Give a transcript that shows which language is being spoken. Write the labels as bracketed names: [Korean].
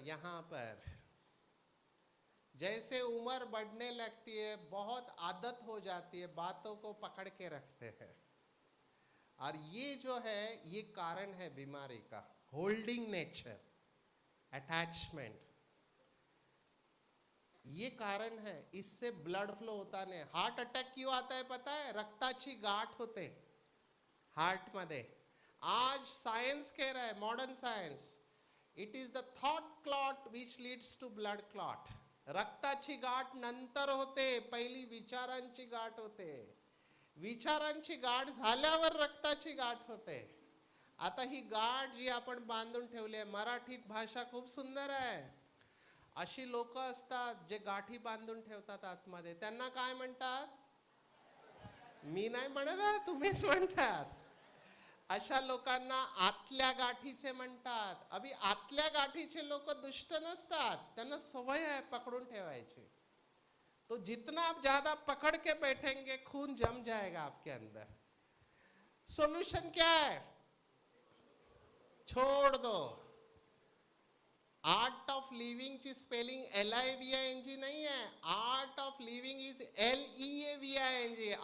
[Hindi] यहाँ पर जैसे उम्र बढ़ने लगती है, बहुत आदत हो जाती है, बातों को पकड़ के रखते हैं। और ये जो है, ये कारण है बीमारी का, होल्डिंग नेचर, अटैचमेंट, ये कारण है। इससे ब्लड फ्लो होता नहीं। हार्ट अटॅक क्यों आता है पता है? [Marathi] रक्ताची गाठ होते हार्ट मध्ये। [Hindi] आज सायन्स कह रहा है, modern science, [English] It is the thought clot which leads to blood clot. [Marathi] रक्ताची गाठ नंतर होते, पहिली विचारांची गाठ होते। विचारांची गाठ झाल्यावर रक्ताची गाठ होते। आता ही गाठ जी आपण बांधून ठेवली आहे, मराठीत भाषा खूप सुंदर आहे। अशी लोक असतात जे गाठी बांधून ठेवतात आतमध्ये, त्यांना काय म्हणतात? मी नाही म्हणत आहे, तुम्हीच म्हणतात। अशा लोकांना आतल्या गाठीचे म्हणतात। अभी आतल्या गाठीचे लोक दुष्ट नसतात, त्यांना सवय आहे पकडून ठेवायची। [Hindi] तो जितना आप ज्यादा पकड़ के बैठेंगे, खून जम जाएगा आपके अंदर। सॉल्यूशन क्या है? छोड़ दो। आर्ट ऑफ लिविंग की स्पेलिंग LIVING नहीं है। [English] Art of living is LEAVING।